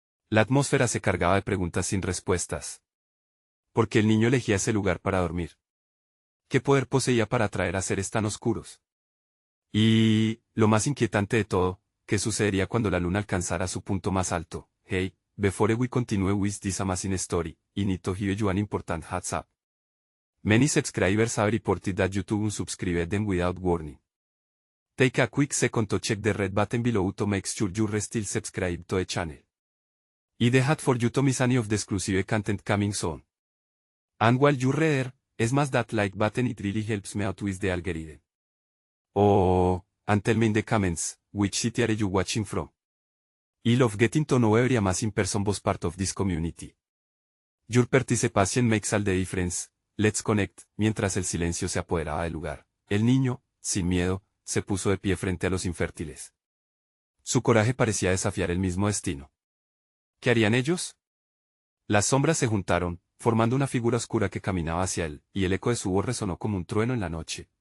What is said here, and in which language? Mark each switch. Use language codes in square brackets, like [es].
[es] La atmósfera se cargaba de preguntas sin respuestas. ¿Por qué el niño elegía ese lugar para dormir? ¿Qué poder poseía para atraer a seres tan oscuros? Y, lo más inquietante de todo, ¿qué sucedería cuando la luna alcanzara su punto más alto? [en] Hey, before we continue with this amazing story, I need to give you an important heads up. Many subscribers have reported that YouTube unsubscribed them without warning. Take a quick second to check the red button below to make sure you're still subscribed to the channel. It's the hat for you to miss any of the exclusive content coming soon. And while you're there, smash that like button, it really helps me out with the algorithm. Oh, and tell me in the comments, which city are you watching from? I love getting to know every amazing person was part of this community. Your participation makes all the difference. Let's connect. [es] Mientras el silencio se apoderaba del lugar, el niño, sin miedo, se puso de pie frente a los infértiles. Su coraje parecía desafiar el mismo destino. ¿Qué harían ellos? Las sombras se juntaron, formando una figura oscura que caminaba hacia él, y el eco de su voz resonó como un trueno en la noche.